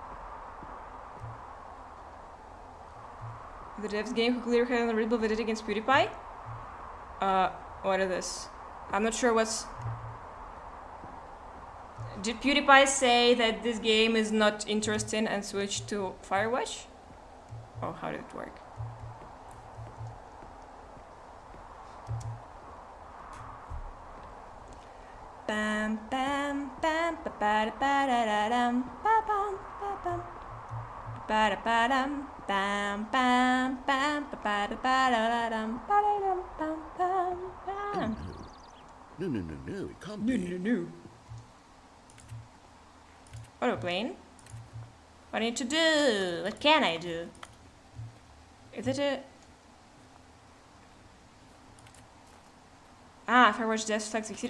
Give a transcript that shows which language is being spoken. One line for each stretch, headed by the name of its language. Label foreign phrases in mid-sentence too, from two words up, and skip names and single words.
English: The devs game who clearly had a readable validity against PewDiePie? What is this? I'm not sure what's... Did PewDiePie say that this game is not interesting and switch to Firewatch? Oh, how did it work? Bam bam bam ba ba da ba da da dum ba bam ba bam ba da ba dum bam bam bam ba ba da ba da dum ba da dum bam bam bam. No, it can't be. No. What are we playing? What do I need to do? What can I do? Is it a... Ah, Firewatch Death Flag succeeded.